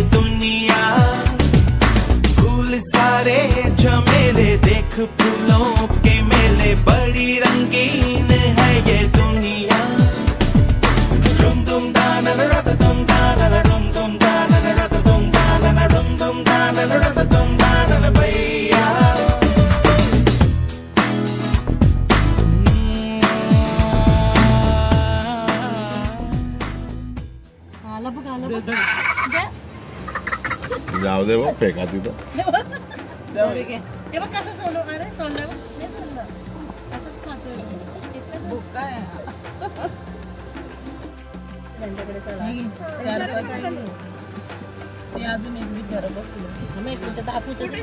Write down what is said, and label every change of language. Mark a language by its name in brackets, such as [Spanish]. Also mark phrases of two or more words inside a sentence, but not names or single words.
[Hindi] दुनिया फूल सारे झमेले देख फूलों के मेले बड़ी रंगीन है ये दुनिया रुम दुम दाना रद दुम दाना रुम दुम दाना रद दुम दाना रुम दुम दाना रद दुम दाना भैया [Marathi] जाऊ दे बघ फेका तिथं कसं सोलो अरे सोललं असंच खातोय भुक्का आहे अजून एक बी जरा बसलो एक मिनिट दाखवतो